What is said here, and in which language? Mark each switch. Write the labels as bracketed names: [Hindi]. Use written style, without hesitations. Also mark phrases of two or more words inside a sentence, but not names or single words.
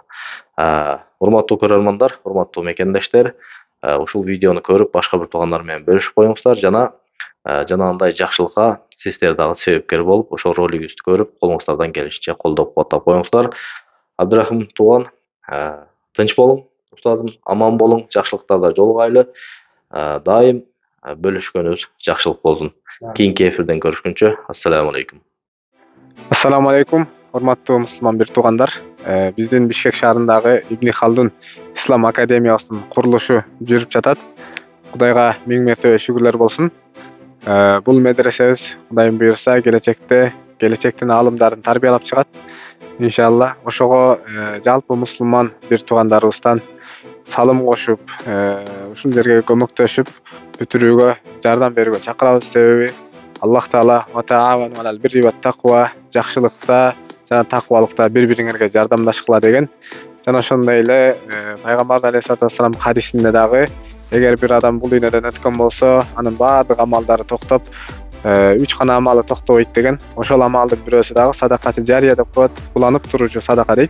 [Kyrgyz] Урматтуу көрөрмандар, урматтуу мекендештер, ушул видеону көрүп башка бир туугандар менен бөлүшүп коюңуздар жана жанагындай жакшылыкка сиздер дагы себепкер болуп, ошол ролигибизди көрүп, колуңуздардан келишинче колдоп кубаттап коюңуздар. Абдырахим тууган, тынч болуң, устазым, аман болуң, жакшылыктарда жолугайлы. Дайым бөлүшкөнүбүз жакшылык болсун. Кийинки эфирден көрүшкүнчө, [Arabic] السلام عليكم. السلام عليكم, [Kyrgyz] урматтуу мусулман бир туугандар. Биздин Бишкек шаарындагы Ибн Халдун ислам академиясынын курулушу жүрүп жатат. Кудайга миң мертебе шүгүрлөр болсун. Бул медресебиз Кудайым буйруса келечектин аалымдарын тарбиялап чыгат. Иншалла, ошого жалпы мусулман бир туугандарыбыздан салым кошуп, ушул жерге көмөктөшүп, бүтүрүүгө, жардам берүүгө чакырабыз. Себеби Аллах Таала [Arabic] وتعاونوا على البر والتقوى, [Kyrgyz] жакшылыкта жана таквалыкта бири-бириңерге жардамдашкыла деген. жана ошондой эле пайгамбар [Arabic] عليه الصلاة والسلام [Kyrgyz] хадисинде дагы эгер бир адам бул дүйнөдөн өткөн болсо анын баардык амалдары токтоп 3 гана амалы токтобойт деген. Ошол амалдын бирөөсү дагы [Arabic] صدقة جارية [Kyrgyz] деп коет, уланып туруучу садака дейт.